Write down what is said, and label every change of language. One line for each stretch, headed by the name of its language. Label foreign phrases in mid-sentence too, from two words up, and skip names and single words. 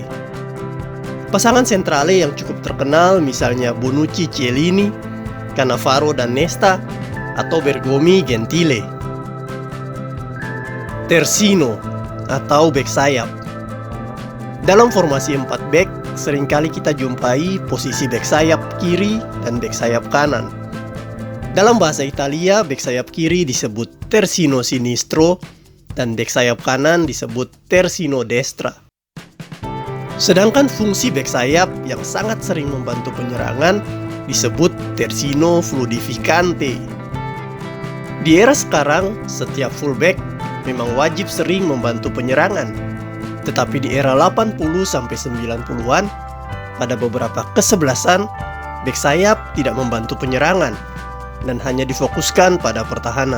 Indonesian: Pasangan sentrale yang cukup terkenal misalnya Bonucci Chiellini, Cannavaro dan Nesta, atau Bergomi Gentile. Terzino atau bek sayap. Dalam formasi 4 bek, seringkali kita jumpai posisi bek sayap kiri dan bek sayap kanan. Dalam bahasa Italia, bek sayap kiri disebut
Italian: terzino sinistro
Indonesian: dan bek sayap kanan disebut
Italian: terzino destra.
Indonesian: Sedangkan fungsi bek sayap yang sangat sering membantu penyerangan disebut
Italian: terzino fluidificante.
Indonesian: Di era sekarang, setiap fullback memang wajib sering membantu penyerangan. Tetapi di era 80-90-an, pada beberapa kesebelasan, bek sayap tidak membantu penyerangan dan hanya difokuskan pada pertahanan.